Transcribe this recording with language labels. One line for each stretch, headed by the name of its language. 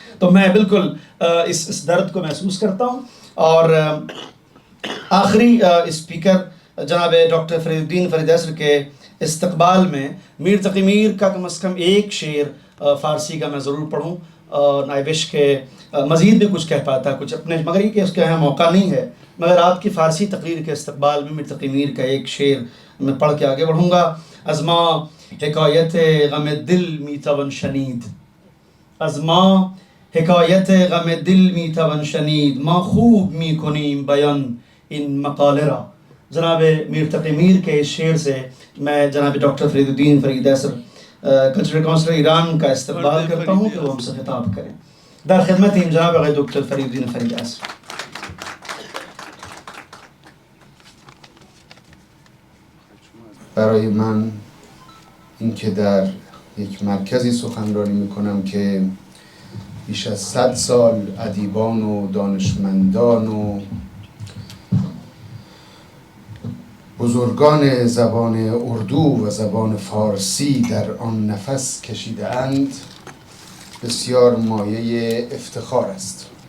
Urdu: تو میں بالکل اس درد کو محسوس کرتا ہوں. اور آخری اسپیکر جناب ڈاکٹر فرید الدین فرید اصر کے استقبال میں میر تقی میر کا کم از کم ایک شعر فارسی کا میں ضرور پڑھوں.
English: I wish
Urdu: کہ مزید بھی کچھ کہہ پاتا کچھ اپنے، مگر یہ کہ اس کے یہاں موقع نہیں ہے. مگر آپ کی فارسی تقریر کے استقبال میں میر تقی میر کا ایک شعر میں پڑھ کے آگے بڑھوں گا.
Persian: از ما حکایت غم دل می توان شنید، از ما حکایت غم دل می توان شنید، ما خوب می کنیم بیان این مقاله را.
Urdu: جناب میر تقی میر کے اس شعر سے میں جناب ڈاکٹر فرید الدین فرید اصر کلچرل کونسلر ایران کا استقبال کرتا ہوں کہ وہ ہم سے خطاب کریں.
Persian: در خدمت جناب آقای دکتر فرید الدین فرید اصر. برای من اینکه در یک مرکزی سخنرانی میکنم که بیش از 100 سال ادیبان و دانشمندان و بزرگان زبان اردو و زبان فارسی در آن نفس کشیده اند بسیار مایه افتخار است.